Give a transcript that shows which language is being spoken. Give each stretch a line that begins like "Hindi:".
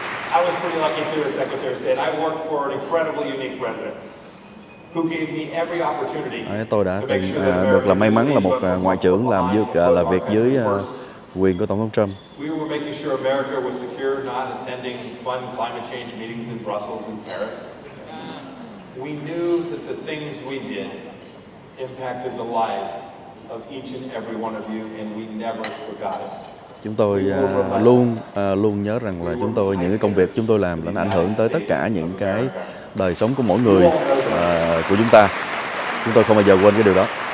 English: I was pretty lucky too, as Secretary of State. I worked for an incredibly unique president who gave me every opportunity.
Vietnamese: Tôi đã từng được là may mắn là một ngoại trưởng làm việc dưới quyền của Tổng thống Trump.
English: We were making sure America was secure, not attending fun climate change meetings in Brussels and Paris. We knew that the things we did impacted the lives of each and every one of you, and we never forgot it.
Vietnamese: Chúng tôi luôn nhớ rằng là những cái công việc chúng tôi làm là nó ảnh hưởng tới tất cả những cái đời sống của mỗi người của chúng ta. Chúng tôi không bao giờ quên cái điều đó.